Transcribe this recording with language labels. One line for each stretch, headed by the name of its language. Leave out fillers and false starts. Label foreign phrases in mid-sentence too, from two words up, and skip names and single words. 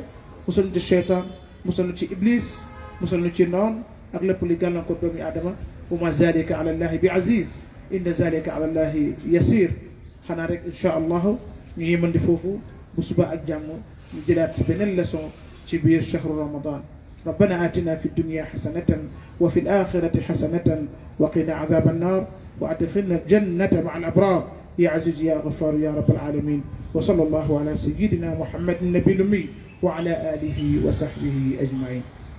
Wolof: musal ñu ci cheytaan musal ñu ci iblis musal ñu ci noon ak lépp li gàllankoor doomi aadama
Arabic: وما ذلك على الله بعزيز إن ذلك على الله يسير
Wolof: xanaa rek
Arabic: إن شاء الله
Wolof: ñu ngi mën di foofu bu suba ak jàmm ñu jëlaat beneen leçon ci biir
Arabic: شهر رمضان ربنا آتنا في الدنيا حسنة وفي الآخرة حسنة وقنا عذاب النار وأدخلنا الجنة مع الأبرار يا عزيز يا غفار يا رب العالمين وصلى الله على سيدنا محمد النبي الأمي وعلى آله وصحبه أجمعين